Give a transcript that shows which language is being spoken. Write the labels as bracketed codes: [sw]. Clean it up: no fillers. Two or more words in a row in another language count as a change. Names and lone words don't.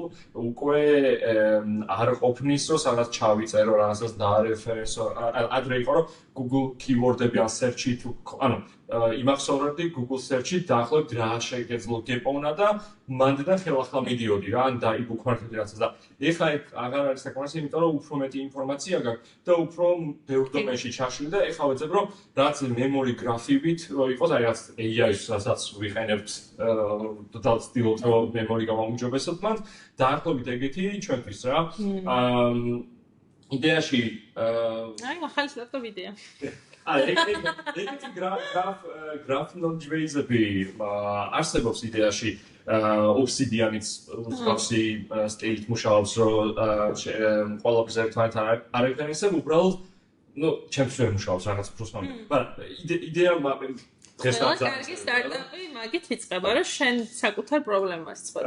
[ka] უკვე არ ყოფნის რომ სადაც ჩავიწერო რაღაცას დაარეფერენსო ადრე იყო რომ Google keyword-ები ან search-ი თუ ანუ იმახსოვრებდი Google search-ი დაახლოებით რა შეგეძლო გეპოვნა და მანდიდან ხელახლა მიდიოდი რა ან დაიბუქმართდი რაღაცას და ეხლა აღარ არის საკმარისი იმიტომ რომ უფრო მეტი ინფორმაცია გაქვს და უფრო ბევრ დომენში ჩაშლი და ეხლა ვეძებ რომ რაც [en] memory graph- [ka] ით რომ იყოს აი რაც AI-ს რასაც ვიყენებთ და ვცდილობთ რომ memory გამომიჯობესოთ მან დაახლოებით ეგეთი ჩვენთვის რა იდეაში აი ახალი სტარტაპ იდეა ეგეთი [en] graph knowledge base- [ka] ები არსებობს იდეაში Obsidian-იც მსგავსი სტილით მუშაობს რომ ყველაფერს ერთმანეთთან არ ეხსენებ უბრალოდ ну ჩემს ვერ მუშაობს რაღაც პროსმან მაგრამ იდეა დღესაც კარგი სტარტაპი მაგით იწყება რომ შენ საკუთარ პრობლემას წყვეტ